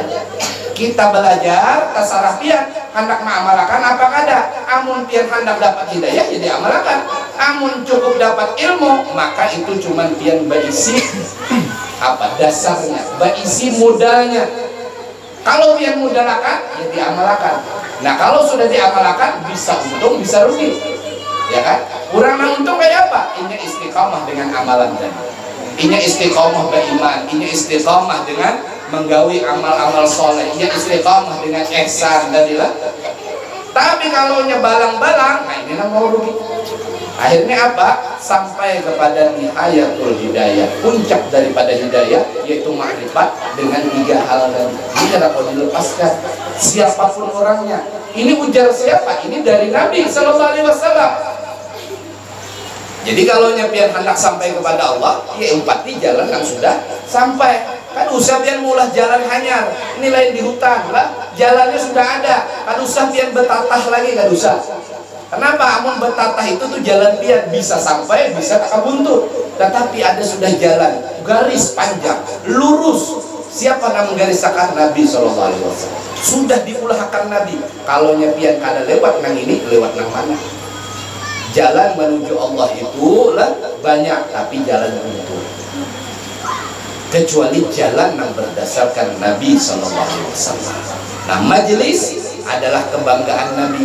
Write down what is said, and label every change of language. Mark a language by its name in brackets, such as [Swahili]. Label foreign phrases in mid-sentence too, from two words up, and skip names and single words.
[Banjar] Kita belajar tasarah pian hendak mengamalkan apa kada. Amun pian hendak dapat hidayah, ya diamalkan. Amun cukup dapat ilmu, maka itu cuman pian berisi apa dasarnya, berisi modalnya. Kalau pian modalakan, ya diamalkan. [Indonesian] Nah, kalau sudah diamalkan, bisa untung, bisa rugi, ya kan? Kurang untung kayak apa? Ini istiqamah dengan amalan tadi. Ini istiqamah beriman, ini istiqamah dengan menggawi amal-amal soleh, ini istiqamah dengan ihsan tadilah. Tapi kalau balang-balang, nah ini mau rugi. Akhirnya apa? Sampai kepada [Arabic] نهاية الهداية, [Indonesian] puncak daripada hidayah, yaitu makrifat dengan 3 hal tadi. Ini tidak mau dilepaskan siapapun orangnya. Ini ujar siapa? Ini dari Nabi [Arabic] صلى الله عليه وسلم. [Indonesian] Jadi kalau pian hendak sampai kepada Allah, ya empati jalan yang sudah sampai. [Banjar] Kan usah pian mulah jalan hanyar, ini lain di hutan lah, jalannya sudah ada. Kan usah pian bertatah lagi, kan usah. Kenapa? Amun bertatah itu tuh jalan pian bisa sampai, bisa tak buntu. [Indonesian] Tetapi ada sudah jalan, garis panjang, lurus. Siapa yang menggariskan? [Arabic] Nabi صلى الله عليه وسلم. [Indonesian] Sudah diulahkan Nabi. Kalau [Banjar] pian kada lewat nang ini, lewat nang mana? [Indonesian] Jalan menuju Allah itu lah banyak, tapi jalan buntu. Kecuali jalan yang berdasarkan Nabi SAW. Nah, majelis adalah kebanggaan Nabi.